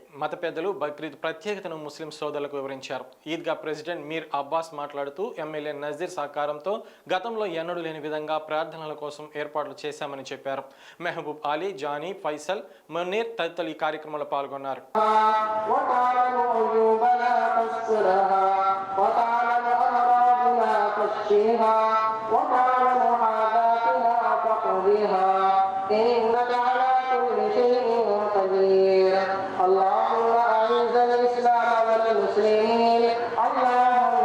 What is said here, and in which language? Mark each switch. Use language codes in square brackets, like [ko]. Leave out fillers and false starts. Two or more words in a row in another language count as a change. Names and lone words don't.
[te] మత పెద్దలు బక్రీద్ ప్రత్యేకతను ముస్లిం సోదరులకు వివరించారు. ఈద్గా ప్రెసిడెంట్ మీర్ అబ్బాస్ మాట్లాడుతూ ఎమ్మెల్యే నజీర్ సహకారంతో గతంలో ఎన్నడూ లేని విధంగా ప్రార్థనల కోసం ఏర్పాట్లు చేశామని చెప్పారు. మెహబూబ్ అలీ, జానీ, ఫైసల్, మునీర్ తదితరులు ఈ కార్యక్రమంలో పాల్గొన్నారు. [ar] إنك على كل شيء قدير اللهم أعز الإسلام والمسلمين اللهم